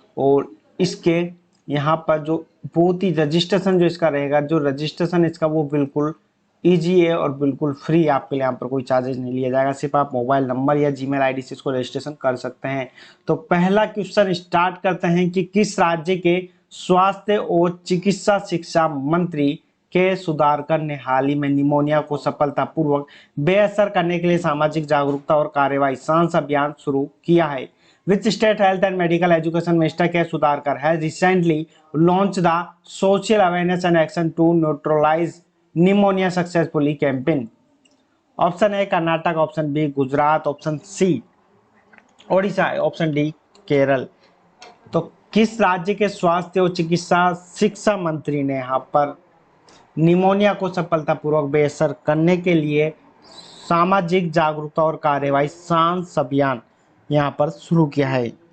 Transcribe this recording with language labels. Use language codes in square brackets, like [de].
[hi] और इसके यहाँ पर जो बहुत ही रजिस्ट्रेशन जो इसका रहेगा, जो रजिस्ट्रेशन इसका वो बिल्कुल ईजी है और बिल्कुल फ्री आपके लिए। यहाँ पर कोई चार्जेस नहीं लिया जाएगा, सिर्फ आप मोबाइल नंबर या जीमेल आईडी से इसको रजिस्ट्रेशन कर सकते हैं। तो पहला क्वेश्चन स्टार्ट करते हैं कि किस राज्य के स्वास्थ्य और चिकित्सा शिक्षा मंत्री के सुधाकर ने हाल ही में निमोनिया को सफलतापूर्वक बेअसर करने के लिए सामाजिक जागरूकता और कार्यवाही सांस अभियान शुरू किया है। [en] Which state health and medical education minister K. Sudhakar has recently launched the social awareness and action to neutralize pneumonia successfully campaign? [hi] Option A Karnataka, option B Gujarat, option C Odisha, option D Kerala. तो किस राज्य के स्वास्थ्य और चिकित्सा शिक्षा मंत्री ने यहाँ पर निमोनिया को सफलतापूर्वक बेअसर करने के लिए सामाजिक जागरूकता और कार्यवाही सांस अभियान यहाँ पर शुरू किया है?